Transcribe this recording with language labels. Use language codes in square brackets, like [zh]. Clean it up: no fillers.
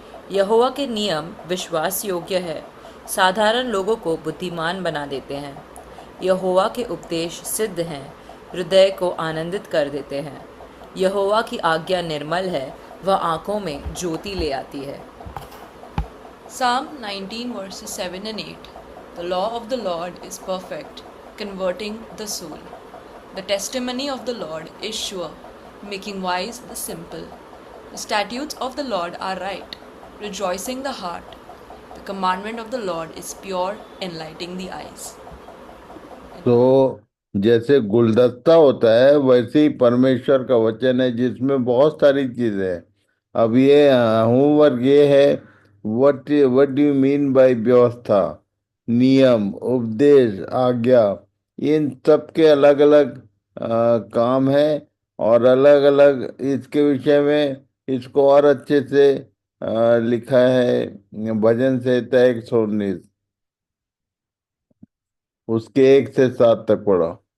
[hi] यहोवा के नियम विश्वास योग्य है, साधारण लोगों को बुद्धिमान बना देते हैं। यहोवा के उपदेश सिद्ध हैं, हृदय को आनंदित कर देते हैं। यहोवा की आज्ञा निर्मल है, वह आंखों में ज्योति ले आती है। [en] Psalm 19 verses 7 and 8. The law of the Lord is perfect, converting the soul. The testimony of the Lord is sure, making wise the simple. The statutes of the Lord are right, rejoicing the heart. The commandment of the Lord is pure, enlightening the eyes. [hi] तो जैसे गुलदस्ता होता है वैसे ही परमेश्वर का वचन है जिसमें बहुत सारी चीजें हैं। अब ये होमवर्क ये है, [en] what what do you mean by [hi] व्यवस्था, नियम, उपदेश, आज्ञा, इन सब के अलग अलग काम है और अलग अलग इसके विषय में इसको और अच्छे से लिखा है भजन संहिता 119 उसके 1 से 7 तक पढ़ा।